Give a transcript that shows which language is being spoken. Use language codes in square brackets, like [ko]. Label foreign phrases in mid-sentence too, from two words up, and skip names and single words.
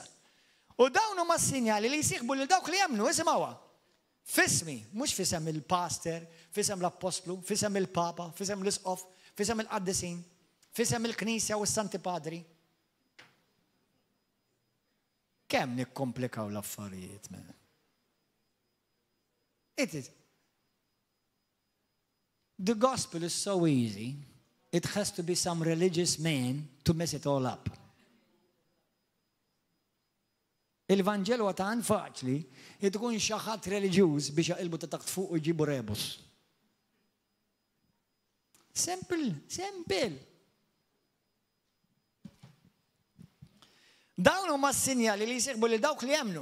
[mt] U dawn huma s-sinjali li jsieħbu lil dawk li jemnu, isimgħuha. Fismi, mhux fisem il-pastor, fisem l-apostlu, fisem il-papa, fisem l-isqof, fisem il-qaddisin, fisem il-Knisja u s-Santi Padri. Kemm nikkomplikaw l-affarijiet men. [en] It is. The gospel is so easy, it has to be some religious man to mess it all up. [mt] Il-Vangelu għatan faċli, tkun xaħat reliġjuż biex jaqilbu ta' taqt fuq u jġibu rebus. Simple. Dawn huma s-sinjali li jseħbu lil dawk li jemnu.